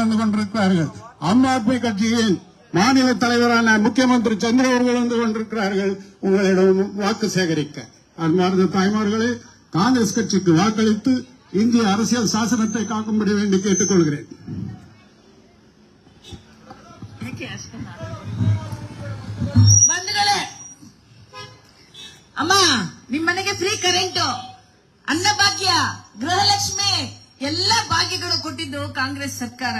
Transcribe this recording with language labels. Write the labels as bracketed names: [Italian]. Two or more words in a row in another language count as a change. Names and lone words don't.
[Tamil] கலந்து கொண்டிருக்கிறார்கள். ஆம் ஆத்மி கட்சியின் மாநில தலைவரான முக்கியமந்திரி சந்திர அவர்கள் வந்து கொண்டிருக்கிறார்கள் உங்களிடம் வாக்கு சேகரிக்க. அன்பார்ந்த தாய்மார்களே, காங்கிரஸ் கட்சிக்கு வாக்களித்து இந்திய அரசியல் சாசனத்தை காக்கும்படி வேண்டி கேட்டுக் கொள்கிறேன். [Kannada] ಬಂಧುಗಳೇ, ಅಮ್ಮ ನಿಮ್ಮ ಮನೆಗೆ [English] free current, [Kannada] ಅನ್ನಭಾಗ್ಯ, ಗೃಹಲಕ್ಷ್ಮಿ ಎಲ್ಲ ಭಾಗ್ಯಗಳು ಕೊಟ್ಟಿದ್ದು ಕಾಂಗ್ರೆಸ್ ಸರ್ಕಾರ.